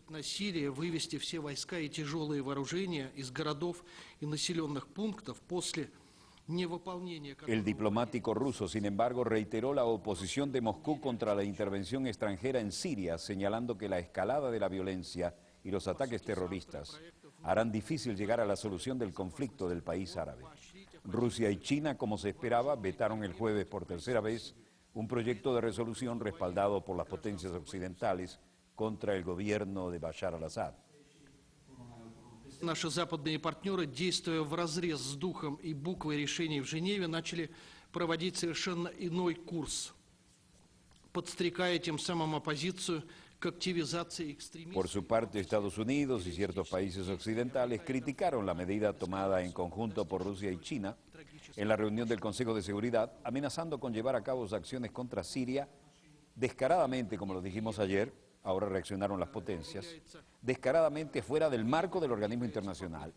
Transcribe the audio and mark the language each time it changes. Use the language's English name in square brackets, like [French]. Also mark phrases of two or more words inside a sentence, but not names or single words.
[Spanish] El diplomático ruso, sin embargo, reiteró la oposición de Moscú contra la intervención extranjera en Siria, señalando que la escalada de la violencia y los ataques terroristas harán difícil llegar a la solución del conflicto del país árabe. Rusia y China, como se esperaba, vetaron el jueves por tercera vez un proyecto de resolución respaldado por las potencias occidentales contra el gobierno de Bashar al-Assad. [Russian] Наши западные партнеры, действуя вразрез с духом и буквой решений в Женеве, начали проводить совершенно иной курс, подстрекая тем самым оппозицию к активизации экстремистов. [Spanish] Por su parte, Estados Unidos y ciertos países occidentales criticaron la medida tomada en conjunto por Rusia y China en la reunión del Consejo de Seguridad, amenazando con llevar a cabo acciones contra Siria descaradamente, como lo dijimos ayer, ahora reaccionaron las potencias, descaradamente fuera del marco del organismo internacional.